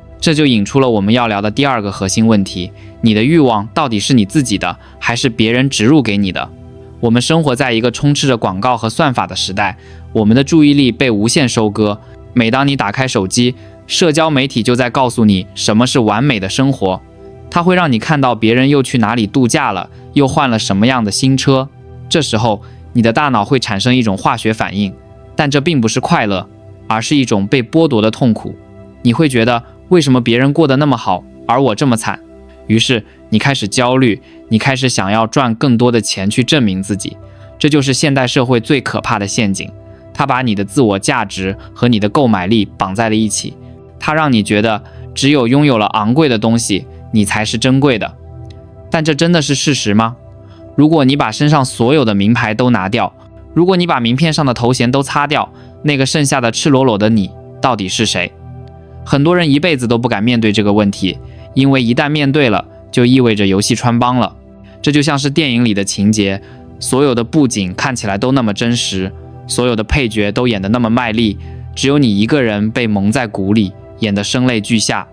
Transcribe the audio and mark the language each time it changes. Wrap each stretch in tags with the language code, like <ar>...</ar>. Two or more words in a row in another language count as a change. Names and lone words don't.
<zh>這就引出了我們要聊的第二個核心問題：你的慾望到底是你自己的，還是別人植入給你的？我們生活在一個充斥着廣告和算法的時代，我們的注意力被無限收割。每當你打開手機，社交媒體就在告訴你什麼是完美的生活。它會讓你看到別人又去哪裡度假了，又換了什麼樣的新車。這時候，你的大腦會產生一種化學反應，但這並不是快樂，而是一種被剝奪的痛苦。你會覺得，為什麼別人過得那麼好，而我這麼慘？於是你開始焦慮，你開始想要賺更多的錢去證明自己。這就是現代社會最可怕的陷阱，它把你的自我價值和你的購買力綁在了一起。它讓你覺得只有擁有了昂貴的東西，你才是珍貴的。但這真的是事實嗎？如果你把身上所有的名牌都拿掉，如果你把名片上的头衔都擦掉，那個剩下的赤裸裸的你到底是誰？很多人一輩子都不敢面對這個問題，因為一旦面對了，就意味着遊戲穿幫了。這就像是電影裡的情節，所有的布景看起來都那麼真實，所有的配角都演得那麼賣力，只有你一個人被蒙在鼓裡，演得聲淚俱下。</zh>